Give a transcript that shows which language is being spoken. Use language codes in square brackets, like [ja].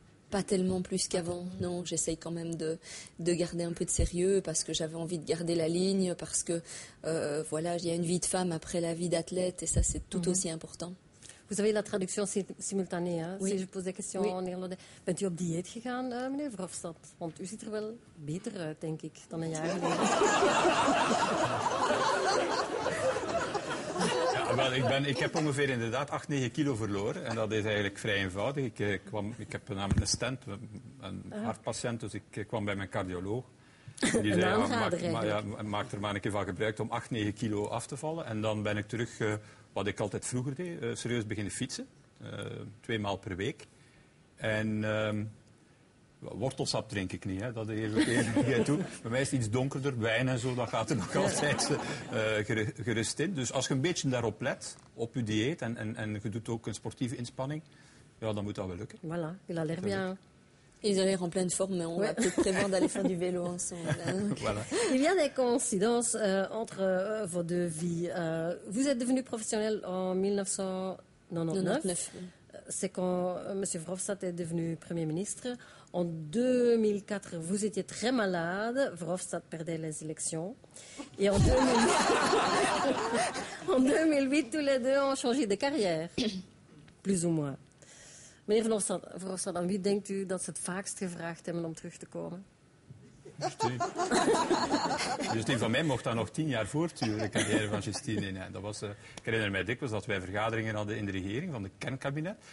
[fr] Pas tellement plus qu'avant, non. J'essaye quand même de garder un peu de sérieux parce que j'avais envie de garder la ligne, parce que voilà, il y a une vie de femme après la vie d'athlète et ça, c'est tout aussi important. Vous avez la traduction simultanée, hè? Oui. Si je pose des questions en Nederlands. [nl] Bent u op dieet gegaan, meneer Verhofstadt? Want u ziet er wel beter uit, denk ik, dan een jaar geleden. Ja, ik heb ongeveer inderdaad 8-9 kilo verloren. En dat is eigenlijk vrij eenvoudig. Ik heb namelijk een stent, een hartpatiënt, dus ik kwam bij mijn cardioloog. Die zei, maak er maar een keer van gebruik om 8-9 kilo af te vallen. En dan ben ik terug, wat ik altijd vroeger deed, serieus beginnen fietsen. 2 maal per week. En wortelsap drink ik niet, hè. Dat geef ik even toe. Bij mij is het iets donkerder, wijn en zo, dat gaat er nog altijd gerust in. Dus als je een beetje daarop let, op je dieet en je doet ook een sportieve inspanning, ja, dan moet dat wel lukken. [fr] Voilà, il a l'air bien. Ils ont l'air en pleine forme, mais on va peut-être prévoir d'aller faire du vélo ensemble. Voilà. Il y a des coïncidences entre vos deux vies. Vous êtes devenu professionnel en 1999. C'est quand M. Verhofstadt est devenu Premier ministre. En 2004, vous étiez très malade. Verhofstadt perdait les élections. Et en 2008, tous les deux ont changé de carrière. Plus ou moins. [nl] Meneer Verhofstadt, aan wie denkt u dat ze het vaakst gevraagd hebben om terug te komen? Justine van mij mocht dat nog 10 jaar voortduren, de carrière van Justine. Nee, dat was, ik herinner mij dikwijls dat wij vergaderingen hadden in de regering van de kernkabinet.